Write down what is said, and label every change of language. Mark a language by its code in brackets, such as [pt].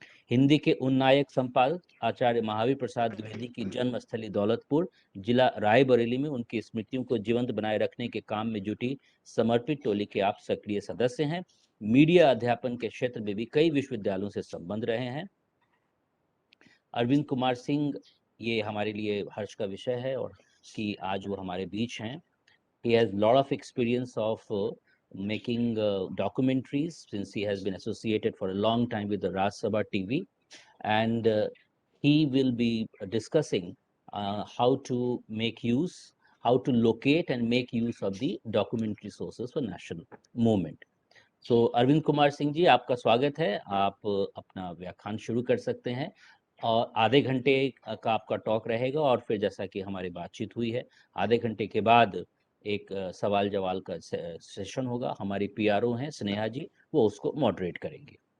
[hi] हिंदी के उन्नायक संपादक आचार्य महावीर प्रसाद द्विवेदी की जन्मस्थली दौलतपुर, जिला रायबरेली में उनकी स्मृतियों को जीवंत बनाए रखने के काम में जुटी समर्पित टोली के आप सक्रिय सदस्य हैं। मीडिया अध्यापन के क्षेत्र में भी कई विश्वविद्यालयों से संबंध रहे हैं। अरविंद कुमार सिंह, ये हमारे लिए हर्ष का विषय है और कि आज वो हमारे बीच हैं। [en] He has a lot of experience of making documentaries, since he has been associated for a long time with the Raj Sabha TV, and he will be discussing how to make use, how to locate and make use of the documentary sources for national movement. [hi] So Arvind Kumar Singh ji, आपका स्वागत है। आप अपना व्याख्यान शुरू कर सकते हैं और आधे घंटे का आपका टॉक रहेगा, और फिर जैसा कि हमारी बातचीत हुई है, आधे घंटे के बाद एक सवाल जवाब का सेशन होगा। हमारी पीआरओ हैं स्नेहा जी, वो उसको मॉडरेट करेंगे।